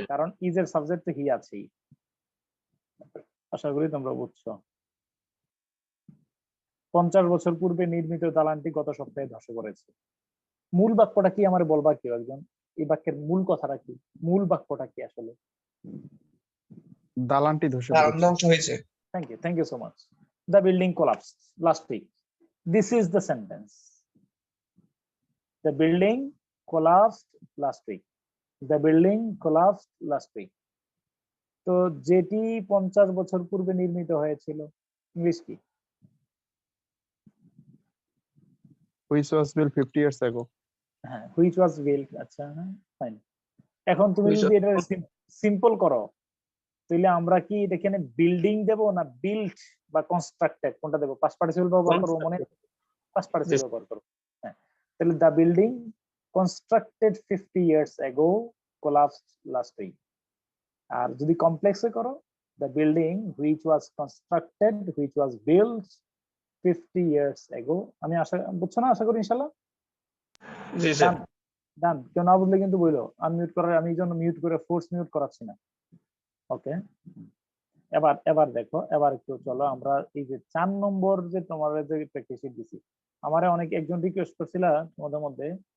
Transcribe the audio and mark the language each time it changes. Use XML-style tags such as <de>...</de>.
<bn>কারণ ইজ এর সাবজেক্ট তো হি আছেই। আশা করি তোমরা বুঝছো। 50 বছর পূর্বে নির্মিত দালানটি গত সপ্তাহে ধসে পড়েছে। মূল বাক্যটা কি আমার বলবা কেউ একজন? এই বাক্যের মূল কথাটা কি, মূল বাক্যটা কি আসলে? দালানটি ধসে ধ্বংস হয়েছে।</bn> <en>Thank you so much. The building collapsed last week. This is the sentence. The building collapsed last week. The building collapsed last week.</en> <bn>তো যেটি 50 বছর পূর্বে নির্মিত হয়েছিল, ইংলিশ কি?</bn> <en>which was built 50 years ago।</en> <bn>হ্যাঁ,</bn> <en>which was built,</en> <bn>আচ্ছা, হ্যাঁ, ফাইন। এখন তুমি যদি এটা সিম্পল করো, তাহলে আমরা কি এখানে বিল্ডিং দেব না বিল্ট বা কনস্ট্রাক্টেড, কোনটা দেব? পাস্ট পার্টিসিপল ব্যবহার করব, মনে পাস্ট পার্টিসিপল ব্যবহার করব। হ্যাঁ, তাহলে the building constructed</bn> <en>50 years ago collapsed last week।</en> <bn>আর যদি কমপ্লেক্সে করো, the building</bn> <en>which was constructed, which was built 50 years ago।</en> <bn>আমি বুঝছো না? আশা করি ইনশাআল্লাহ। জি স্যার। ডান। কেউ না বুঝলে কিন্তু বললো, আনমিউট করার, আমি এই জন্য মিউট করে ফোর্স মিউট করাচ্ছি না। ওকে, এবার দেখো, এবার একটু চলো আমরা এই যে 4 নম্বর যে তোমার যে প্র্যাকটিস শিট দিছি, আমারে একজন রিকোয়েস্ট করছিল তোমাদের মধ্যে</bn>